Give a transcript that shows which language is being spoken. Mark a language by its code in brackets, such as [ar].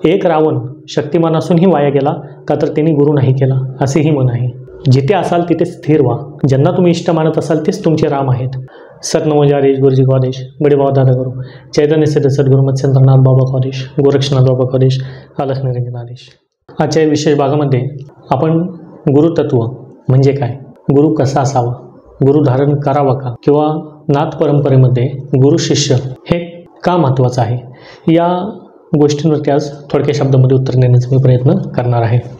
[mr] एक रावण शक्तिमान असूनही वाया गेला का तर त्यांनी गुरु नाही केला, असेही मन आहे. जिथे असाल तिथे स्थिर व्हा. ज्यांना तुम्ही इष्ट मानत असाल तेच तुमचे राम आहेत. [hi] सतनमोजा आदेश गुरुजी को आदेश, बड़े बाबा दादा गुरु, चैतन्य सिद्ध सद्गुरु मत्स्येंद्रनाथ बाबा को आदेश, गोरक्षनाथ बाबा को आदेश, अलख निरंजन आदेश. [mr] आजच्या विशेष भागामध्ये आपण गुरुतत्व म्हणजे काय, गुरु कसा असावा, गुरु धारण करावा का, किंवा नाथ परंपरेमध्ये गुरु शिष्य हे का महत्त्वाचं आहे, या गोष्टींवरती आज थोडक्या शब्दामध्ये उत्तर देण्याचा मी प्रयत्न करणार आहे.